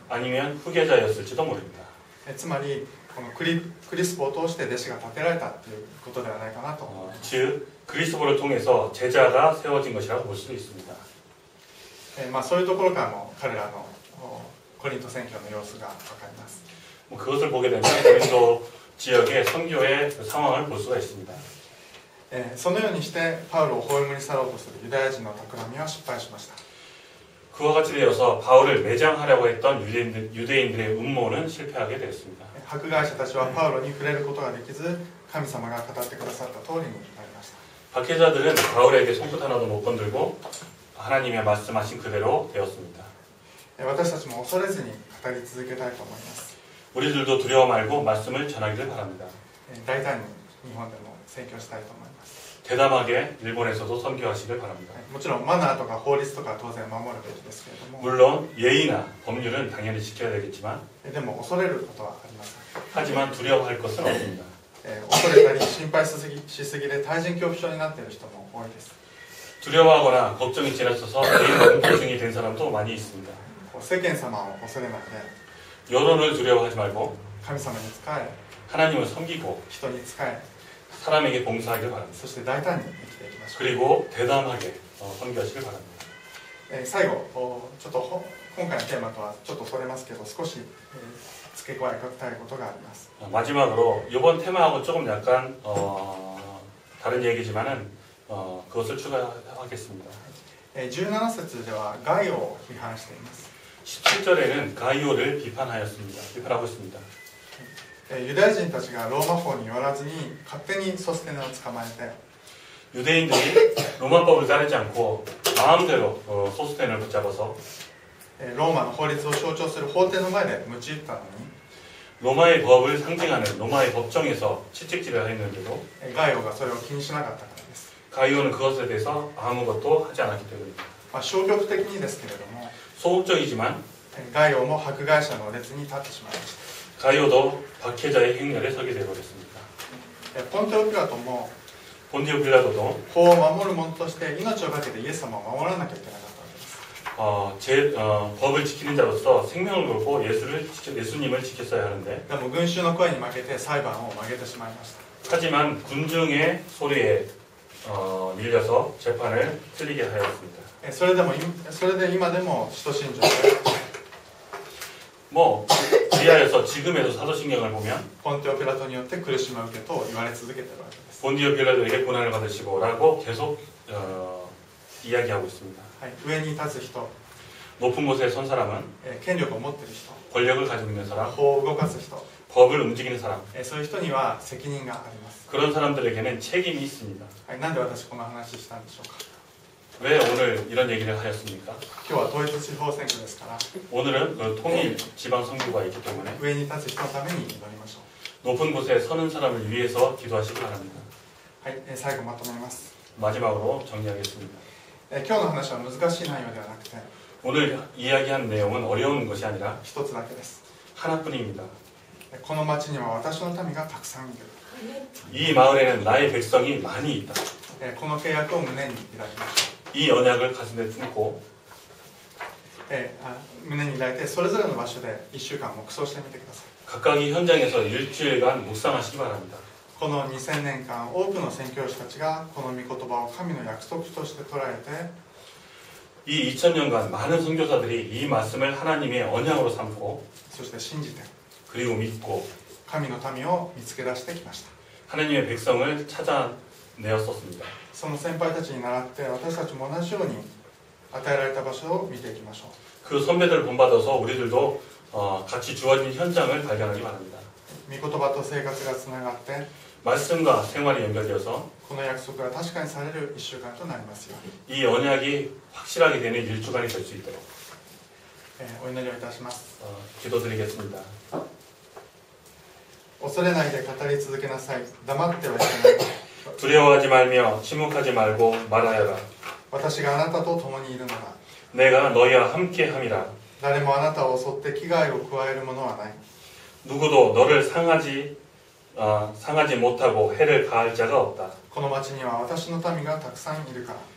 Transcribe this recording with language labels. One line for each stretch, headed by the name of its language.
Korean: 아니면 후계자였을지도 모릅니다.
Japanese: つまりこのクリスポを通して弟子が立てられたということではないかなと思います。
Korean: 즉 그리스도를 통해서 제자가 세워진 것이라고 볼 수도 있습니다.
Japanese: そういうところからも彼らのコリント宣教の様子が分かります。
Korean: 그것을 보게 되면 고린도 지역의 선교의 그 상황을 볼 수가 있습니다.
Japanese: そのようにしてパウロを葬り去ろうとするユダヤ人の企みは失敗しました。
Korean: 그와 같이 되어서 바울을 매장하려고 했던 유대인들의 음모는 실패하게 되었습니다.
Japanese: 迫害者たちはパウロに触れることができず、神様が語ってくださった通りになりました。
Korean: 박해자들은 바울에게 손끝 하나도 못 건들고 하나님의 말씀하신 그대로 되었습니다.
Japanese: 私たちも恐れずに語り続けたいと思います。
Korean: 우리들도 두려워 말고 말씀을 전하기를 바랍니다.
Japanese: 大胆に日本でも宣教したいと思います。
Korean: 대담하게 일본에서도 선교하시길 바랍니다.
Japanese: もちろんマナーとか法律とか当然守るべきですけれども、
Korean: 물론 예의나 법률은 당연히 지켜야 되겠지만
Japanese: でも恐れることはありません。
Korean: 하지만 두려워할 것은 없습니다.
Japanese: 恐れたり心配しすぎで対人恐怖症になっている人も多いです。
Korean: 두려워하거나 걱정이 지나쳐서 개인 공포증이 된 사람도 많이 있습니다.
Japanese: 世間様を恐れないで
Korean: 여론을 두려워하지 말고
Japanese: 神様に仕え、
Korean: 하나님을 섬기고
Japanese: 人に仕え、
Korean: 사람에게 봉사하길 바랍니다.
Japanese: そして大胆に生きていきましょう。
Korean: 그리고 대담하게 선교하시길 바랍니다.
Japanese: 最後ちょっと今回のテーマとはちょっとそれますけど、少し付け加えたいことがあります。
Korean: 마지막으로 이번 테마하고 조금 약간 다른 얘기지만은 그것을 추가하겠습니다.
Japanese: 17節ではガイオを批判しています。
Korean: 17절에는 가이오를 비판하고 있습니다.
Japanese: ユダヤ人たちがローマ法によらずに勝手にソステネを捕まえて、
Korean: 유대인들이 로마법을 따르지 않고 마음대로 소스텐을 붙잡아서
Japanese: ローマの法律を象徴する法廷の前で鞭打ったのに、
Korean: 로마의 법을 상징하는 로마의 법정에서 채찍질을 했는데도
Japanese: ガイオがそれを気にしなかったからです。
Korean: 가이오는 그것에 대해서 아무것도 하지 않았기 때문입니다.
Japanese: 消極的にですけれども、
Korean: 소극적이지만
Japanese: ガイオも迫害者の列に立ってしまいました。
Korean: 가이오도 박해자의 행렬에 서게 되어버렸습니다.
Japanese: ポンテオピラトも
Korean: 본디오 빌라도도
Japanese: 法を守る者として命を懸けてイエス様を守らなきゃいけなかったわけです。
Korean: 법을 지키는 자로서 생명을 걸고 예수님을 지켰어야 하는데
Japanese: でも群衆の声に負けて裁判を曲げてしまいました。
Korean: 하지만 군중의 소리에 밀려서 재판을 틀리게 하였습니다.
Japanese: それで今でも使徒信条で
Korean: 뭐 그리하여서 지금에도 사도신경을 보면
Japanese: ポンテオピラトによって苦しみを受けと言われ続けているわけです。
Korean: 본디오 빌라도에게 고난을 받으시고라고 계속 이야기하고 있습니다.
Japanese: はい、上に立つ人、
Korean: 높은 곳에 선 사람은
Japanese: 権力を持っている人、
Korean: 권력을 가지고 있는 사람,
Japanese: 法を動かす人、
Korean: 법을 움직이는 사람,
Japanese: そういう人には責任があります。
Korean: 그런 사람들에게는 책임이 있습니다.
Japanese: はい、なんで私この話したんでしょうか。
Korean: 왜 오늘 이런 얘기를 하였습니까?
Japanese: 今日は統一地方選挙ですから、
Korean: 오늘은 그 통일 지방 선거가 있기 때문에
Japanese: 上に立つ人のために祈りましょう。
Korean: 높은 곳에 서는 사람을 위해서 기도하시기 바랍니다.
Japanese: はい、最後まとめます。
Korean: 마지막으로 정리하겠습니다.
Japanese: 今日の話は難しい内容ではなくて、
Korean: 오늘 이야기한 내용은 어려운 것이 아니라
Japanese: 一つだけです。
Korean: 하나뿐입니다.
Japanese: この町には私の民がたくさんいる。
Korean: 이 마을에는 나의 백성이 많이 있다.
Japanese: この契約を胸に抱きましょう。
Korean: 이 언약을 가슴에 품고
Japanese: 胸に抱いてそれぞれの場所で1週間黙想してみてください。
Korean: 각각의 현장에서 일주일간 묵상하시기 바랍니다.
Japanese: この2000年間多くの宣教師たちがこの御言葉を神の約束として捉えて
Korean: 이 2000년간 많은 선교사들이 이 말씀을 하나님의 언약으로 삼고
Japanese: そして信じて
Korean: 그리고 믿고
Japanese: 神の民を見つけ出してきました。
Korean: 하나님의 백성을 찾아내었었습니다.
Japanese: その先輩たちに倣って私たちも同じように与えられた場所を見ていきましょう。
Korean: 그 선배들을 본받아서 우리들도 같이 주어진 현장을 발견하기 바랍니다.
Japanese: 御言葉と生活がつながって
Korean: 말씀과 생활이 연결되어서
Japanese: この約束が確かにされる1週間となりますように、
Korean: 이 언약이 확실하게 되는 일주간이 될 수 있도록
Japanese: お祈りをいたします。
Korean: 기도드리겠습니다.
Japanese: 恐れないで語り続けなさい。黙ってはいけない。
Korean: 두려워하지 말며 침묵하지 말고 말하여라.
Japanese: 私があなたと共にいるのだ。
Korean: 내가 너희와 함께함이라.
Japanese: 誰もあなたを襲って危害を加えるものはない。
Korean: 누구도 너를 상하지 못하고 해를 가할 자가 없다.
Japanese: この町には私の民がたくさんいるから。